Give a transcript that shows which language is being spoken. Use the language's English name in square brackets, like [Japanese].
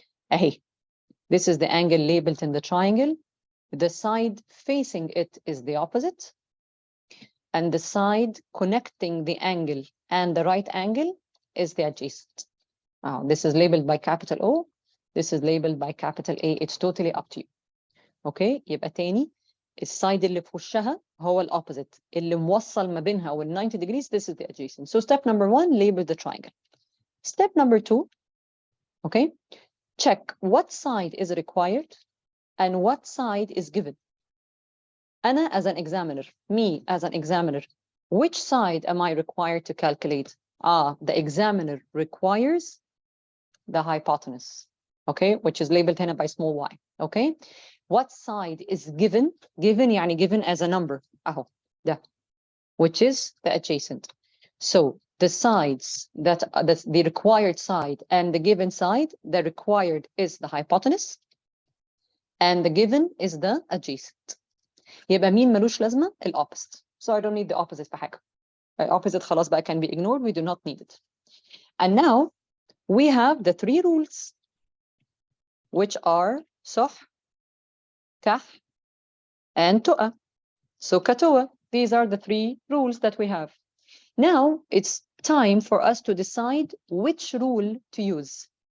[English] Hey, this is the angle labeled in the triangle. The side facing it is the opposite. And the side connecting the angle and the right angle is the adjacent. This is labeled by capital O. This is labeled by capital A. It's totally up to you. [Arabic] Okay, يبقى تاني السايد اللي في وشها هو الopposite. اللي موصل ما بينها وال [English] 90 degrees, this is the adjacent. So step number 1, label the triangle. Step number 2, okay, check what side is required and what side is given. [Arabic] أنا [English] as an examiner, me as an examiner, which side am I required to calculate? The examiner requires the hypotenuse, okay, which is labeled [Arabic] هنا [English] by small y, okay? What side is given? Given [Arabic] يعني [English] given as a number, [Arabic] أهو ده, [English] which is the adjacent. So the sides that the required side and the given side, the required is the hypotenuse and the given is the adjacent. [Arabic] يبقى مين ملوش لازمة؟ الopposite. [English] So I don't need the opposite [Arabic] في حاجة. [English] Opposite [Arabic] خلاص بقى [English] can be ignored. We do not need it. And now we have the 3 rules, which are SOH, CAH, and TOA. So CAH TOA, these are the 3 rules that we have. Now it's time for us to decide which rule to use.